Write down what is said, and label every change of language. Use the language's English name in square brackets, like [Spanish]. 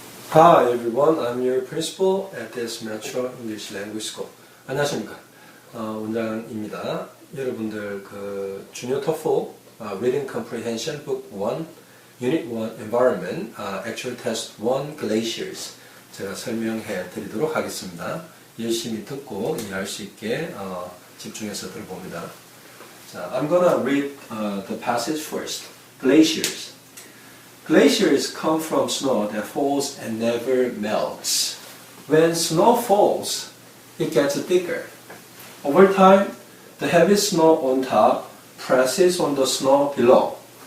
[English] Hi everyone, I'm your principal at this Metro English Language School. [Korean] 안녕하십니까? 원장입니다. 여러분들 그 주니어 토플 Reading Comprehension Book 1, Unit 1 Environment, Actual Test 1 Glaciers 제가 설명해 드리도록 하겠습니다. 열심히 듣고 이해할 수 있게 집중해서 들어봅니다. [English] 자, I'm gonna read the passage first. Glaciers. Glaciers come from snow that falls and never melts. When snow falls, it gets thicker. Over time, the heavy snow on top presses on the snow below.